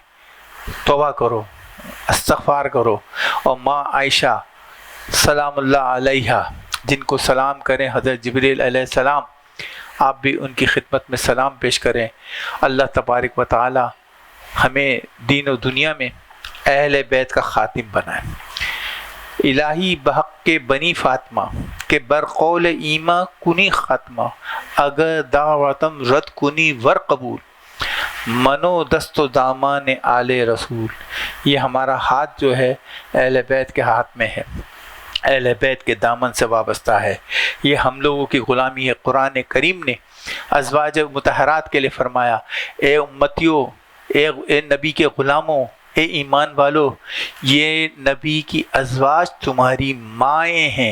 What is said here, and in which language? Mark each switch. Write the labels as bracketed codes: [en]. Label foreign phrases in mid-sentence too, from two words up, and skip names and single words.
[ur] توبہ کرو، استغفار کرو، اور ماں عائشہ [ar] سلام اللہ علیہا [ur] جن کو سلام کریں حضرت جبریل [ar] علیہ السلام، [ur] آپ بھی ان کی خدمت میں سلام پیش کریں۔ [ar] اللہ تبارک و تعالی [ur] ہمیں دین و دنیا میں اہل بیت کا خاتم بنائے۔ [fa] الہی بحق کے بنی فاطمہ کے برقول ایما کنی خاتمہ، اگر دعوتم رد کنی ور قبول، منو دست و دامان آل رسول۔ [ur] یہ ہمارا ہاتھ جو ہے اہل بیت کے ہاتھ میں ہے، اہل بیت کے دامن سے وابستہ ہے، یہ ہم لوگوں کی غلامی ہے۔ قرآن کریم نے ازواج مطہرات کے لیے فرمایا، اے امتیوں، اے نبی کے غلاموں، اے ایمان والو، یہ نبی کی ازواج تمہاری مائیں ہیں۔